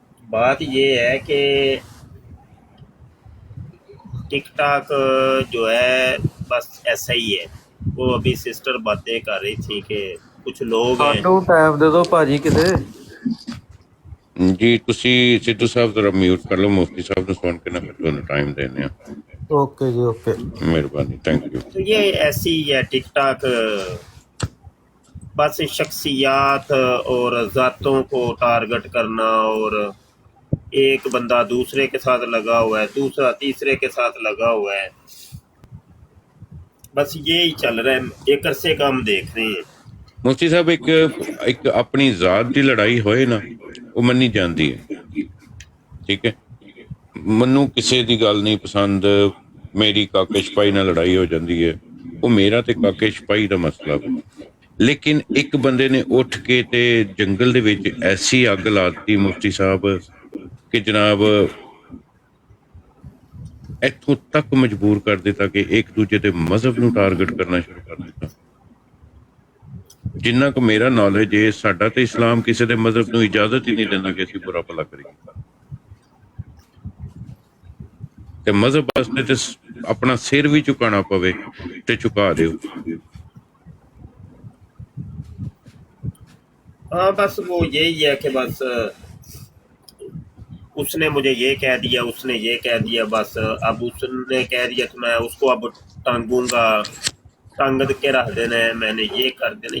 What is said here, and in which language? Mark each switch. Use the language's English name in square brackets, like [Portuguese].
[Urdu] بات یہ ہے کہ ٹک ٹاک جو ہے بس ایسا ہی ہے. وہ ابھی سسٹر باتیں کر رہی تھی کہ کچھ لوگ ہیں. [Punjabi] ਸਾਨੂੰ ਟਾਈਮ ਦੇ ਦਿਓ ਭਾਜੀ ਕਿਤੇ ਜੀ ਤੁਸੀਂ ਸਿੱਧੂ ਸਾਹਿਬ ਜ਼ਰਾ ਮਿਊਟ ਕਰ ਲਓ ਮੁਫਤੀ ਸਾਹਿਬ ਨੂੰ ਸੁਣ ਕੇ ਨਾ ਫਿਰ ਤੁਹਾਨੂੰ ਟਾਈਮ ਦੇਣੇ ਆ. ਓਕੇ ਜੀ ਓਕੇ ਮਿਹਰਬਾਨੀ ਥੈਂਕ ਯੂ. [Urdu] تو یہ ایسی ہی ہے ٹک ٹاک بس شخصیات اور ذاتوں کو ٹارگٹ کرنا اور ایک بندہ دوسرے کے ساتھ لگا ہوا ہے دوسرا تیسرے کے ساتھ لگا ہوا ہے بس یہی چل رہا ہے. ایک عرصے کا ہم دیکھ رہے ہیں. [Punjabi] ਮੁਫਤੀ ਸਾਹਿਬ ਇੱਕ ਆਪਣੀ ਜ਼ਾਤ ਦੀ ਲੜਾਈ ਹੋਏ ਨਾ ਉਹ ਮੰਨੀ ਜਾਂਦੀ ਹੈ ਠੀਕ ਹੈ. ਮੈਨੂੰ ਕਿਸੇ ਦੀ ਗੱਲ ਨਹੀਂ ਪਸੰਦ ਮੇਰੀ ਕਾਕੇ ਸਿਪਾਹੀ ਨਾਲ ਲੜਾਈ ਹੋ ਜਾਂਦੀ ਹੈ ਉਹ ਮੇਰਾ ਤੇ ਕਾਕੇ ਸਿਪਾਹੀ ਦਾ ਮਸਲਾ ਲੇਕਿਨ ਇੱਕ ਬੰਦੇ ਨੇ ਉੱਠ ਕੇ ਤੇ ਜੰਗਲ ਦੇ ਵਿੱਚ ਐਸੀ ਅੱਗ ਲਾ ਦਿੱਤੀ ਮੁਫਤੀ ਸਾਹਿਬ ਕਿ ਜਨਾਬ ਇੱਥੋਂ ਤੱਕ ਮਜਬੂਰ ਕਰ ਦਿੱਤਾ ਕਿ ਇੱਕ ਦੂਜੇ ਦੇ ਮਜ਼ਹਬ ਨੂੰ ਟਾਰਗੇਟ ਕਰਨਾ ਸ਼ੁਰੂ ਕਰ ਦਿੱਤਾ. ਜਿੰਨਾ ਕੁ ਮੇਰਾ ਨੌਲੇਜ ਹੈ ਸਾਡਾ ਤੇ ਇਸਲਾਮ ਕਿਸੇ ਦੇ ਮਜ਼ਹਬ ਨੂੰ ਇਜਾਜ਼ਤ ਹੀ ਨਹੀਂ ਦਿੰਦਾ ਕਿ ਅਸੀਂ ਬੁਰਾ ਭਲਾ ਕਰੀਏ ਤੇ ਮਜ਼ਹਬ ਵਾਸਤੇ ਤੇ ਆਪਣਾ ਸਿਰ ਵੀ ਝੁਕਾਉਣਾ ਪਵੇ ਤੇ ਝੁਕਾ ਦਿਓ. [Urdu] ہاں بس وہ یہی ہے کہ بس اس نے مجھے یہ کہہ دیا اس نے یہ کہہ دیا بس اب اس نے کہہ دیا تو میں اس کو اب ٹانگوں گا ٹانگ کے رکھ دینا ہے میں نے یہ کر دینا.